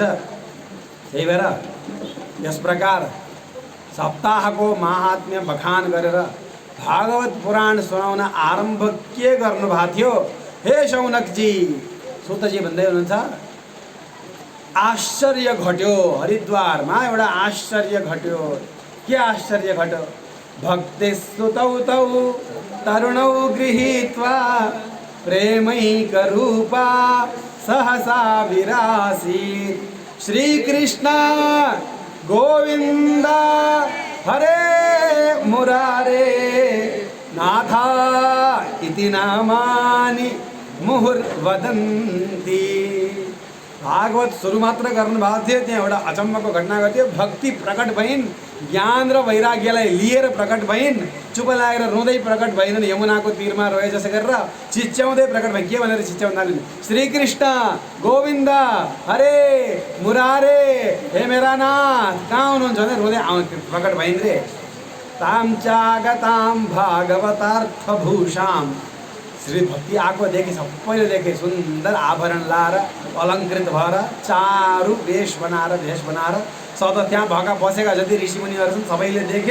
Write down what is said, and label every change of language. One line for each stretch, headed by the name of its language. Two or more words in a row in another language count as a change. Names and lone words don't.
Nepali: त्यही भएर यस प्रकार सप्ताहको महात्म्य बखान गरेर भागवत पुराण सुनाउन आरम्भ के गर्नुभएको थियो हे शौनकजी? सूतजी भन्दै हुनुहुन्छ आश्चर्य घट्यो। हरिद्वारमा एउटा आश्चर्य घट्यो। के आश्चर्य घट्यो?
Sanskrit: भक्तिस्तुतौ तौ तरुणौ गृहीत्वा प्रेमैकरूपा सहसा विरासीत्। श्रीकृष्ण गोविन्द हरे मुरारे नाथा इति नामानि मुहुर्वदन्ति।
Nepali: भागवत सुरु मात्र गर्नुभएको थियो, त्यहाँ एउटा अचम्मको घटना घट्यो। भक्ति प्रकट भइन्, ज्ञान र वैराग्यलाई लिएर प्रकट भइन्। चुप लागेर रुँदै प्रकट भइन्, यमुनाको तीरमा रहे जसो गरेर चिच्याउँदै प्रकट भइन्। के भनेर चिच्याउन थालिन्? श्रीकृष्ण गोविन्द हरे मुरारे, हे मेरा नाथ कहाँ हुनुहुन्छ भने रुँदै प्रकट भइन् रे।
Sanskrit: ताम चागताम भागवतार्थभूषाम।
Nepali: श्री भक्ति आएको देखे, सबैले देखे, सुन्दर आभरण लाएर अलङ्कृत भएर चारु वेश बनाएर सदा त्यहाँ भएका बसेका जति ऋषिमुनिहरू छन् सबैले देखे।